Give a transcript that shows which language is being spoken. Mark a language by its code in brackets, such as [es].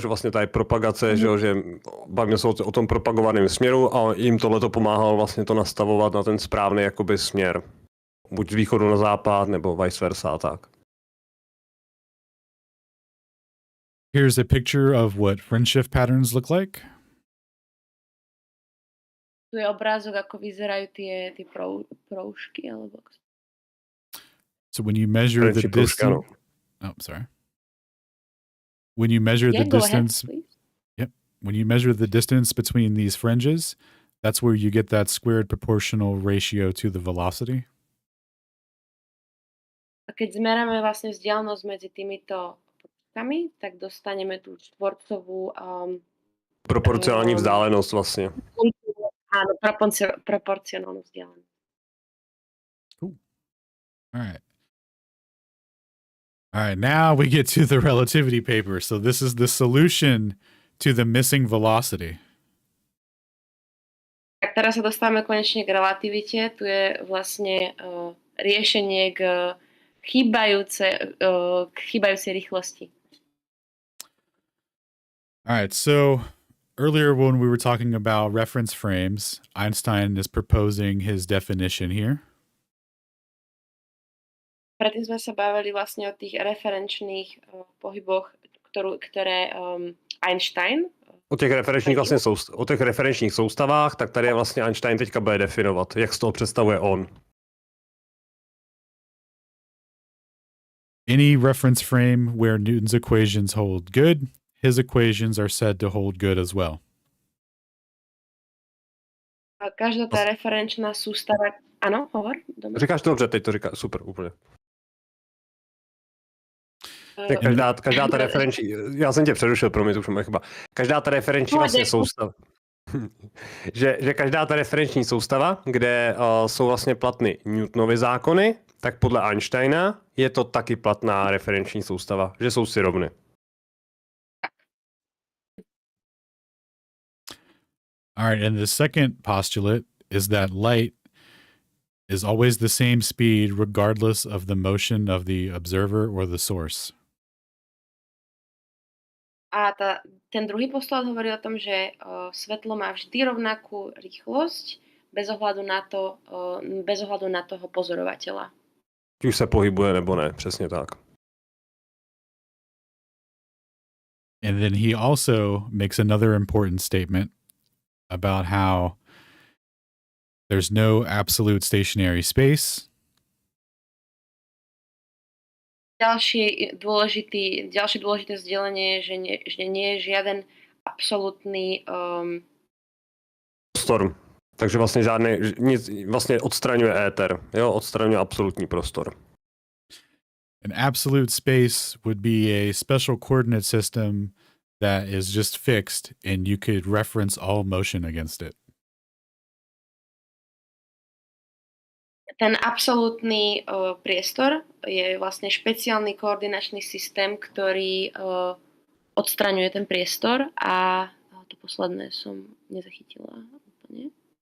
[cs] Že vlastně tady propagace, že bavíme se o tom propagovaném směru a jim tohleto pomáhalo vlastně to nastavovat na ten správný jakoby směr. Buď z východu na západ, nebo vice versa a tak. [en] Here's a picture of what fringe shift patterns look like. [sk] Tu je obrázok, ako vyzerajú tie proužky, alebo... [en] So when you measure the distance... Oh, sorry. When you measure the distance... Yep. When you measure the distance between these fringes, that's where you get that squared proportional ratio to the velocity. [sk] A keď zmeráme vlastne vzdialenosť medzi týmito proužkami, tak dostaneme tú štvorcovú... [cs] Proporcionální vzdálenost vlastně. [sk] Áno, proporcionálnu vzdialenosť. [en] Cool. All right, now we get to the relativity paper. So this is the solution to the missing velocity. [sk] Tak teraz sa dostávame konečne k relativite. Tu je vlastne riešenie k chýbajúcej rýchlosti. [en] All right, so earlier when we were talking about reference frames, Einstein is proposing his definition here. [sk] Predtým sme sa bavili vlastne o tých referenčných pohyboch, ktoré Einstein... [cs] O těch referenčních soustavách, tak tady je vlastně Einstein teďka bude definovat, jak z toho představuje on. [en] Any reference frame where Newton's equations hold good, his equations are said to hold good as well. [sk] A každá tá referenčná sústava... Áno, hovor. [cs] Říkáš to dobře, teď to říká super, úplně. Každá ta referenční, já jsem tě přerušil, promiň, to už moje chyba. Každá ta referenční vlastně soustava, že každá ta referenční soustava, kde jsou vlastně platny Newtonovy zákony, tak podle Einsteina je to taky platná referenční soustava, že jsou si rovny. [en] All right, and the second postulate is that light is always the same speed regardless of the motion of the observer or the source. [sk] A ten druhý postulát hovorí o tom, že svetlo má vždy rovnakú rýchlosť bez ohľadu na toho pozorovateľa. [cs] Už se pohybuje nebo ne, přesně tak. [en] And then he also makes another important statement about how there's no absolute stationary space. [sk] Ďalšie dôležité vzdelenie je, že nie je žiaden absolútny [cs] prostor. Takže vlastně vlastně odstraňuje Aether, jo, odstraňuje absolutní prostor. [en] An absolute space would be a special coordinate system that is just fixed and you could reference all motion against it. [sk] Ten absolútny priestor je vlastne špeciálny koordinačný systém, ktorý odstraňuje ten priestor a to posledné som nezachytila úplne.